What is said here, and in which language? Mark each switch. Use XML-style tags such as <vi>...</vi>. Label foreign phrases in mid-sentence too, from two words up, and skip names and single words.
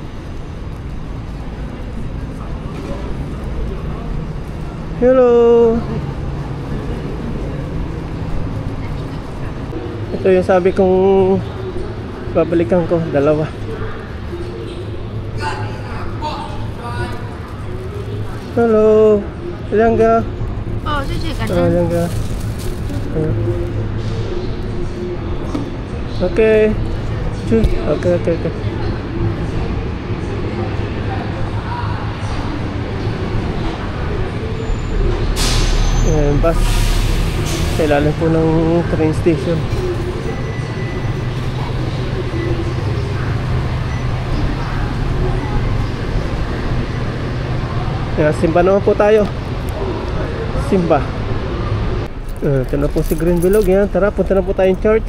<tl>Hello. Ito yung sabi kong babalikan ko, dalawa. Hello, Liangga.</tl> <zh>Oh, 谢谢，感恩。</zh> <tl>Liangga. Okay. Okay. Ayan, bus. Sa ilalim po ng train station. Simba naman po tayo. Simba. Ito na po si Green Bilog. Yan. Tara, punta na po tayong church.</tl>